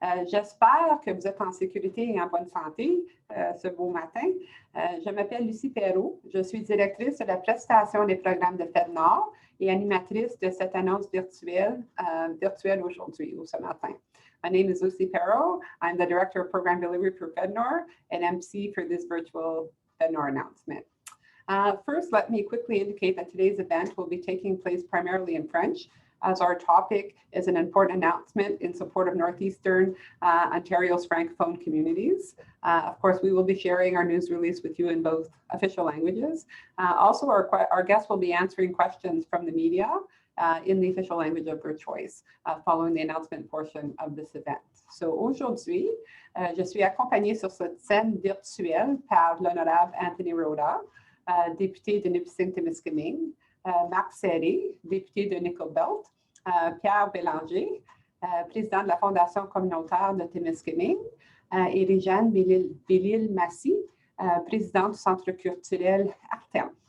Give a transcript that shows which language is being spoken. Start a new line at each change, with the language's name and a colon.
French: J'espère que vous êtes en sécurité et en bonne santé ce beau matin. Je m'appelle Lucie Perrault. Je suis directrice de la prestation des programmes de FedNord et animatrice de cette annonce virtuelle aujourd'hui ou ce matin.
English: My name is Lucy Perrault. I'm the Director of Program Delivery for FedNord and MC for this virtual FedNord announcement. First, let me quickly indicate that today's event will be taking place primarily in French, as our topic is an important announcement in support of Northeastern Ontario's Francophone communities. Of course, we will be sharing our news release with you in both official languages. Also, our guests will be answering questions from the media in the official language of their choice, following the announcement portion of this event.
French: So, aujourd'hui, je suis accompagnée sur cette scène virtuelle par l'honorable Anthony Rota, député de Nipissing-Témiscamingue, Marc Serré, député de Nickel Belt, Pierre Bélanger, président de la Fondation communautaire de Témiscamingue, et Réjeanne Bellil-Massy, présidente du Centre culturel Artem.